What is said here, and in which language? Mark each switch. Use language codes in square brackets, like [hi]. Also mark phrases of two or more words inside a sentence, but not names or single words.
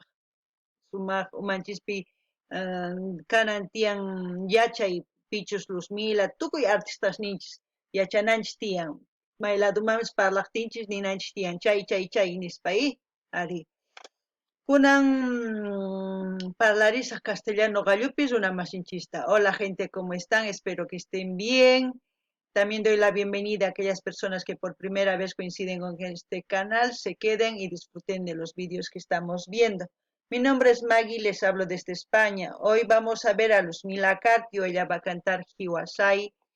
[qu] Sumaq umanchispi kanan tiyan yachay Pichus Luzmila tukuy artistas ninchis yachananchis tiyan may ladomamis parlaqtinchis ninanchis tiyan chay nispa ari. Kunan parlarisaq castellano gallupis runa masinchista. [es] Hola gente, ¿cómo están? Espero que estén bien. También doy la bienvenida a aquellas personas que por primera vez coinciden con este canal, se queden y disfruten de los vídeos que estamos viendo. Mi nombre es Maggie, les hablo desde España. Hoy vamos a ver a Luzmila Carpio, ella va a cantar Hiwasay.